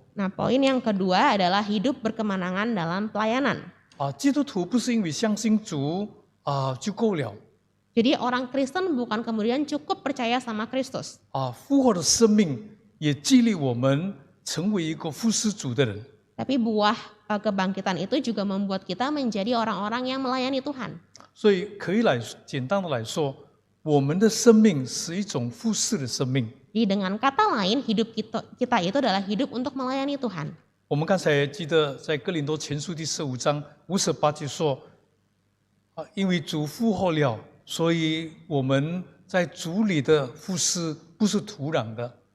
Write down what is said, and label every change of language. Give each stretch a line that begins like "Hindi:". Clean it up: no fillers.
Indonesian: Nah, poin yang kedua adalah hidup berkemenangan dalam pelayanan.
Chinese: 基督徒不是因为相信主就够了。
Indonesian: Jadi orang Kristen bukan kemudian cukup percaya sama Kristus.
Chinese: 复活的生命也激励我们成为一个服侍主的人。
Indonesian: Tapi buah kebangkitan itu juga membuat kita menjadi orang-orang yang melayani Tuhan.
Chinese: 所以可以简单的来说，我们的生命是一种服侍的生命。
Indonesian: Jadi dengan kata lain, hidup kita itu adalah hidup untuk melayani Tuhan.
Chinese: 我们刚才记得在哥林多前书第15章58节说，因为主复活了，所以我们在主里的服侍不是土壤的。